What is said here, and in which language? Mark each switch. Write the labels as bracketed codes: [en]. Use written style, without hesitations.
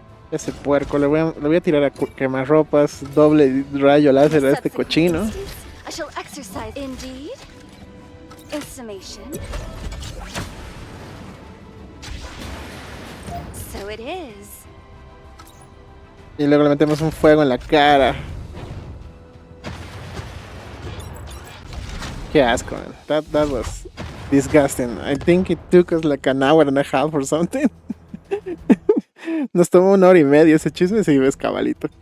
[es] Ese puerco, le voy a tirar a quemarropas, doble rayo láser a este cochino. [en] I shall exercise indeed. In summation. So it is. [es] Y luego le metemos un fuego en la cara. Qué asco, [en] man. That was disgusting. I think it took us like an hour and a half or something. [es] Nos tomó 1 hora y media ese chisme, si ves cabalito.